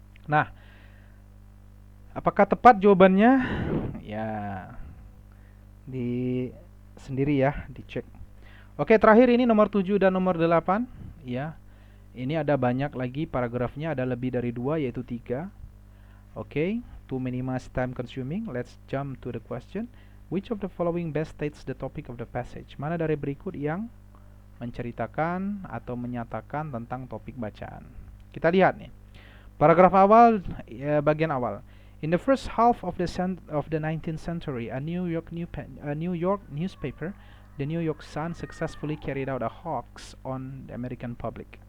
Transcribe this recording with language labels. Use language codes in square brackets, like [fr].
[id] Nah, apakah tepat jawabannya? Ya, di sendiri ya, dicek. Oke, terakhir ini nomor 7 dan nomor 8. Ya, ini ada banyak lagi paragrafnya, ada lebih dari 2, yaitu 3. [en] Oke, to minimize time consuming, let's jump to the question. Which of the following best states the topic of the passage? [id] Mana dari berikut yang menceritakan atau menyatakan tentang topik bacaan? Kita lihat nih. Paragraf awal, bagian awal. [en] In the first half of the 19th century, a New York newspaper, the New York Sun, successfully carried out a hoax on the American public.